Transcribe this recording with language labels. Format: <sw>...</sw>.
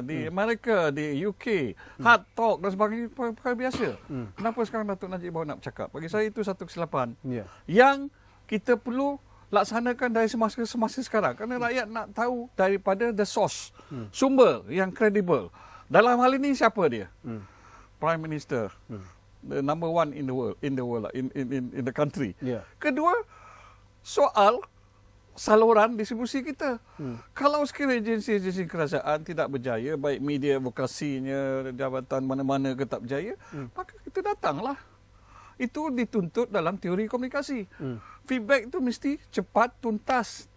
<ms>Di Amerika, di UK,</ms> <en>hard talk</en> <ms>dan sebagainya perkara biasa. Kenapa sekarang Datuk Najib baru nak bercakap? Bagi saya itu satu kesilapan yang kita perlu laksanakan dari semasa sekarang. Kerana rakyat nak tahu daripada</ms> <en>the source,</en> <ms>sumber yang kredibel. Dalam hal ini siapa dia?</ms> <en>Prime Minister, the number one in the world, in the country.</en> <ms>Kedua, soal saluran distribusi kita. Kalau sekiranya agensi-agensi kerajaan tidak berjaya, baik media advokasinya, jabatan mana-mana ke tak berjaya, maka kita datanglah. Itu dituntut dalam teori komunikasi. Feedback itu mesti cepat, tuntas.</ms>